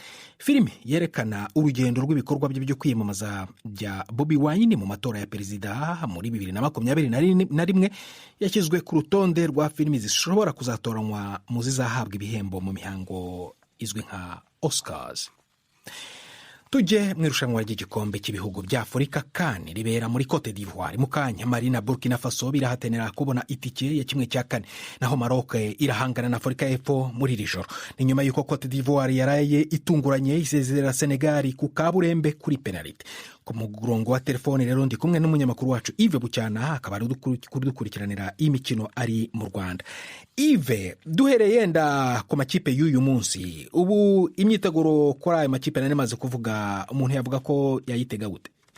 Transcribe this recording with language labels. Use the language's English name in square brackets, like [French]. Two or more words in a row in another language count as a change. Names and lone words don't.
[Kinyarwanda] Filime yerekana urugendo rw'ibikorwa byo kwiyamamaza bya Bobi Wine mu matora ya perezida muri 2021 yashyizwe ku rutonde rwa filimi zishobora kuzatoranywa mu zizahabwa ibihembo mu mihango izwi nka Oscars. Tujye mu irushanwa ry'igikombe cy'ibihugu bya Afurika CAN ribera muri Cote d'Ivoire. Mu kanya Mali na Burkina Faso birahatanira kubona itike ya 1/4, naho Maroc irahangana na Afurika y'Epfo muri iri joro. Ni nyuma y'uko Cote d'Ivoire yaraye itunguranye isezerera Senegal ku kaburembe kuri penalty. Ku murongo wa telefone rero ndi kumwe n'umunyamakuru wacu Yves Bucyana, akaba ari dukurikiranira imikino ari mu Rwanda. Yves, duhereye yenda ku makipe y'uyu munsi, ubu imyiteguro kuri aya makipe namaze kuvuga, umuntu yavuga ko yayitega gute?